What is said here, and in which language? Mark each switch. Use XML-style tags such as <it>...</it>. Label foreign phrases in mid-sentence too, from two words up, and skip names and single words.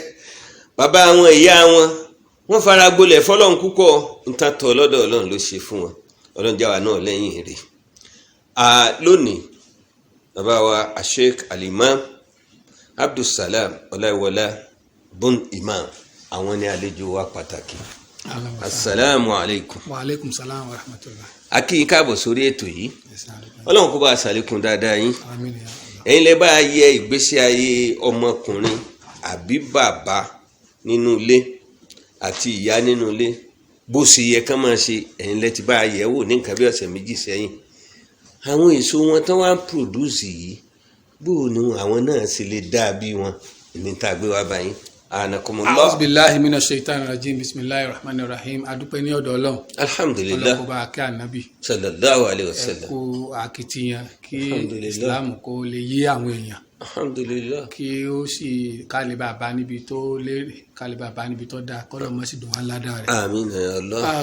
<yo>bàbá wọn ìyá wọn wọ́n fara gbolẹ̀ fọ́lọ́run púpọ̀, nǹkan tọ́ lọ́dọ̀ Ọlọ́run ló ṣe fún wọn. Ọlọ́run jáwa náà lẹ́yìn rẹ̀. lónìí bàbá wa Sheikh Al-Imam Abdulsalam Ọláìwọlá bun Imam àwọn ni àlejò wa pàtàkì.</yo> <ar>السلام عليكم. وعليكم السلام ورحمة الله.</ar> <yo>a kí yín káàbọ̀ sórí ètò yìí. Ọlọ́run kó bá a ṣàlékún dáadáa yín. Àmín. ẹ̀yin lè bá a yẹ ìgbésí ayé ọmọkùnrin àbí bàbá nínú ilé àti ìyá nínú ilé bó ṣe yẹ kán máa ṣe. ẹ̀yin lè ti bá a yẹ̀ wò ní nǹkan bí ọ̀sẹ̀ méjì sẹ́yìn. àwọn èso wọn tán wá ń produce yìí bó ni àwọn náà ṣe lè dá bí wọn ní tá a gbé wá báyìí. anakumullah.</yo> <ar>أعوذ بالله من الشيطان الرجيم. بسم الله الرحمن الرحيم.</ar> <yo>adúpẹ́ ní ọ̀dọ̀ Ọlọ́run. alhamdulillah. Ọlọ́run kó bá a kẹ́ ànábì.</yo> <ar>صلى الله عليه وسلم.</ar> <yo>ẹ kú akitiyan kí Islam kó lè yé àwọn èèyàn. alhamdulillah. kí ó sì kálí bàbá níbi tó lérè, kálí bàbá níbi tó dáa, kọ́lọ́ mọ́ sí dùn wá ládàá rẹ̀. àmín</yo> <ar>يا الله.</ar>